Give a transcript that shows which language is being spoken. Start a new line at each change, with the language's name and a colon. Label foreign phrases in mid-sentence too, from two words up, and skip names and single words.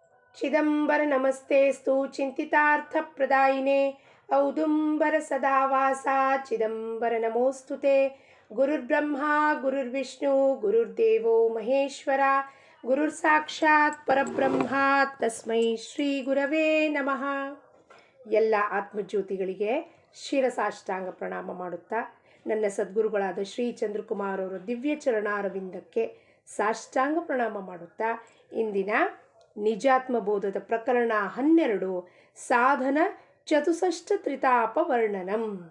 Sanskrit: ಚಿದಂಬರ ನಮಸ್ತೆಸ್ತು ಚಿಂತಿತಾರ್ಥಪ್ರದಾಯಿನೇ ಔದುಂಬರ ಸದಾವಾಸ ಚಿದಂಬರ ನಮೋಸ್ತುತೆ. ಗುರುರ್ಬ್ರಹ್ಮ ಗುರುರ್ವಿಷ್ಣು ಗುರುರ್ದೇವೋ ಮಹೇಶ್ವರ ಗುರುರ್ ಸಾಕ್ಷಾತ್ ಪರಬ್ರಹ್ಮ ತಸ್ಮೈ ಶ್ರೀ ಗುರವೇ ನಮಃ.
Kannada: ಎಲ್ಲ ಆತ್ಮಜ್ಯೋತಿಗಳಿಗೆ ಶಿರಸಾಷ್ಟಾಂಗ ಪ್ರಣಾಮ ಮಾಡುತ್ತಾ ನನ್ನ ಸದ್ಗುರುಗಳಾದ ಶ್ರೀ ಚಂದ್ರಕುಮಾರ್ ಅವರ ದಿವ್ಯ ಚರಣಾರವಿಂದಕ್ಕೆ ಸಾಷ್ಟಾಂಗ ಪ್ರಣಾಮ ಮಾಡುತ್ತಾ ಇಂದಿನ ನಿಜಾತ್ಮಬೋಧದ ಪ್ರಕರಣ 12 ಸಾಧನ ಚತುಷ್ಷಷ್ಟ ತ್ರಿತಾಪ ವರ್ಣನಂ.